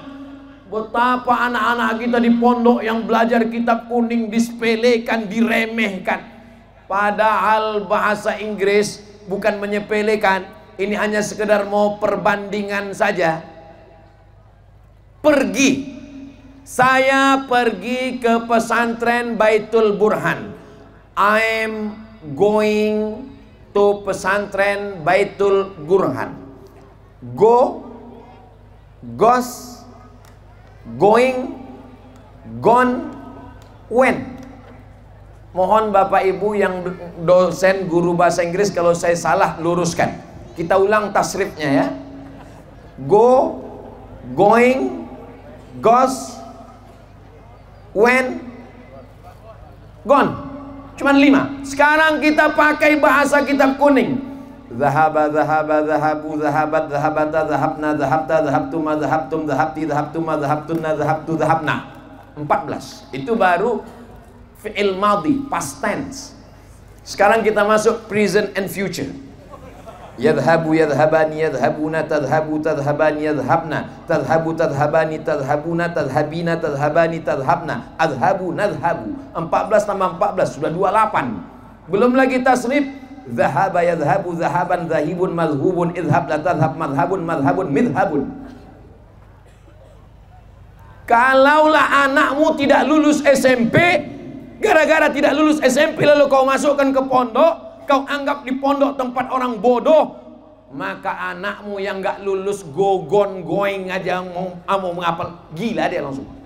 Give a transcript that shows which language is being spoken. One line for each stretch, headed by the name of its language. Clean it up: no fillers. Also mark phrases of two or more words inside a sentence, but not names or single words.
Indonesian: Betapa anak-anak kita di pondok yang belajar kitab kuning disepelekan, diremehkan. Padahal bahasa Inggris bukan menyepelekan, ini hanya sekedar mau perbandingan saja. Pergi, saya pergi ke pesantren Baitul Burhan.
English: I'm going to pesantren Baitul Burhan. Go, goes, going, gone, when.
Indonesian: Mohon Bapak Ibu yang dosen guru bahasa Inggris, kalau saya salah luruskan. Kita ulang tasrifnya ya.
English: Go, going, goes, when, gone.
Indonesian: Cuman 5. Sekarang kita pakai bahasa kitab kuning.
Arabic: ذهب ذهبا ذهبوا ذهبت ذهبتا ذهبن ذهبت ذهبتما ذهبتم ذهبت ذهبتما ذهبتن, ذهبت ذهبنا.
Indonesian: 14. Itu baru
Arabic: فعل ماضي,
English: past tense.
Indonesian: Sekarang kita masuk
English: present and future.
Arabic: يذهب يذهبان يذهبون تذهب تذهبان يذهبن تذهب تذهبان تذهبون تذهبين تذهبان تذهبن أذهب نذهب.
Indonesian: 14 tambah 14 sudah 28. Belum lagi tasrif.
Arabic: ذهب يذهب ذهابا ذاهب مذهوب اذهب لا تذهب مذهب مذهب, midhabun.
Indonesian: Kalaulah anakmu tidak lulus SMP, gara-gara tidak lulus SMP lalu kau masukkan ke pondok, kau anggap di pondok tempat orang bodoh, maka anakmu yang gak lulus gogon going aja mau menghafal, gila dia langsung.